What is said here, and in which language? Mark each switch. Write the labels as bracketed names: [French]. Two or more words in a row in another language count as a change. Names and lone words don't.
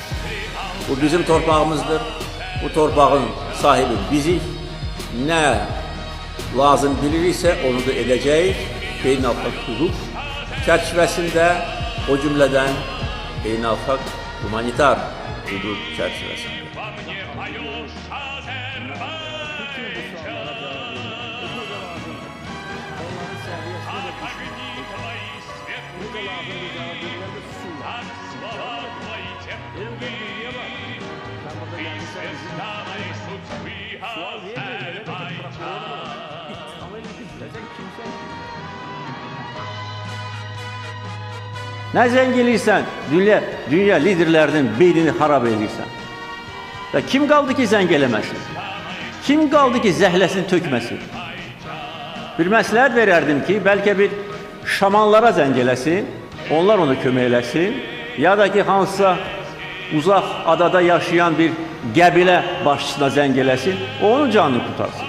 [Azerbaijani] Bu bizim torpağımızdır. Bu torpağın sahibi bizik. Nə lazım biliriksə onu da edəcəyik. Beynəlxalq hüquq çərçivəsində, o cümlədən beynəlxalq humanitar hüquq çərçivəsində. [Russian] Во мне поешь Азербайджан. Огни твои светлые, от слова твои теплые. Ты звезда моей судьбы, Азербайджан. [Azerbaijani] Nə zəng eləyirsən, dünya liderlərinin beynini xarab eləyirsən. Və kim qaldı ki zəng eləməsin? Kim qaldı ki zəhləsini tökməsin? Bir məsləhət verərdim ki, bəlkə bir şamanlara zəng eləsin, onlar ona kömək eləsin, ya da ki hansısa uzaq adada yaşayan bir qəbilə başçısına zəng eləsin, onun canını qutarsın.